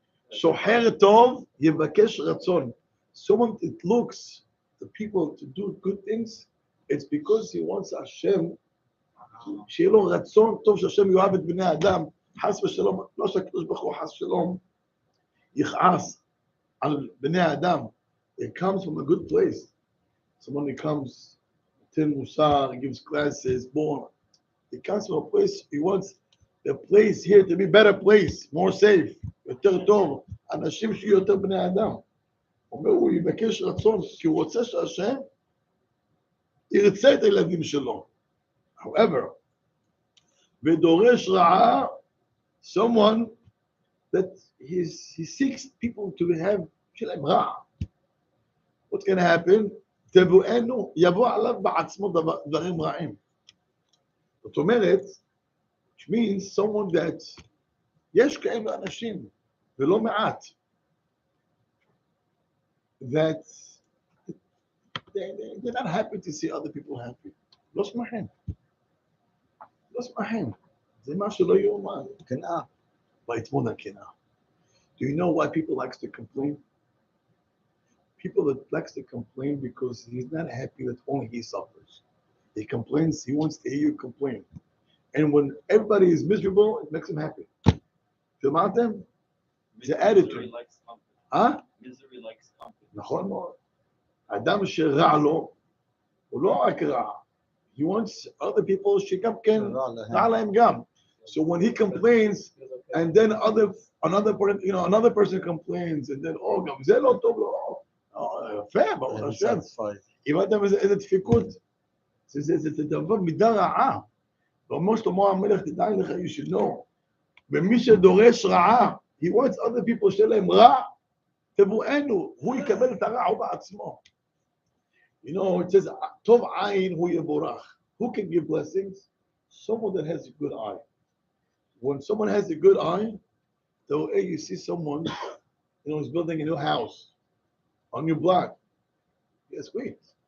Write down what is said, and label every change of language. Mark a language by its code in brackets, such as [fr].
[he] שוחר טוב יבקש רצון. [en] Someone it looks the people to do good things, it's because he wants Hashem, [he] שיהיה לו רצון טוב שהשם יאהב את בני האדם, חס ושלום, לא שהקדוש ברוך הוא חס ושלום, יכעס על בני האדם. [en] It comes from a good place. Someone who comes, Tin Musar, gives classes, born. It comes from a place, he wants the place here to be a better place, more safe, [he] יותר טוב, אנשים שיהיו יותר בני אדם. אומר, הוא יבקש רצון, כי הוא רוצה שהשם ירצה את הילדים שלו. [en] However, [he] ודורש רעה, [en] someone that he seeks people to have [he] שלהם רע. [en] What's going to happen? [he] תבואנו, יבוא עליו בעצמו דברים רעים. זאת אומרת, [en] which means someone that [he] יש כאלה אנשים, ולא מעט, [en] that they're not happy to see other people happy. [he] לא שמחים. זה משהו לא יאומן. קנאה. [en] But it's more than [he] קנאה. [en] Do you know why people likes to complain? People that likes to complain because he's not happy that only he suffers. He complains, he wants to hear you complain. And when everybody is miserable, it makes him happy. [he] שמעתם? זה [en] attitude. Misery likes company. [he] נכון מאוד. אדם שרע לו, הוא לא רק רע. [en] He wants other people [he] שגם כן רע להם גם. [en] So when he complains, and then another person complains, and then, [he] גם זה לא טוב לו. יפה, ברוך השם. הבנתם איזה דפיקות? זה דבר מידה רעה. ואומר שלמה המלך, תדע לך, [en] you should know. [he] ומי שדורש רעה, [en] he wants other people [he] שלהם רע, תבואנו, הוא יקבל את הרע הוא בעצמו. [en] You know, it says, [he] טוב עין הוא יבורך. [en] Who can give blessings? Someone that has a good eye. When someone has a good eye, though, hey, you see someone, is building a new house on your block. Yes, wait.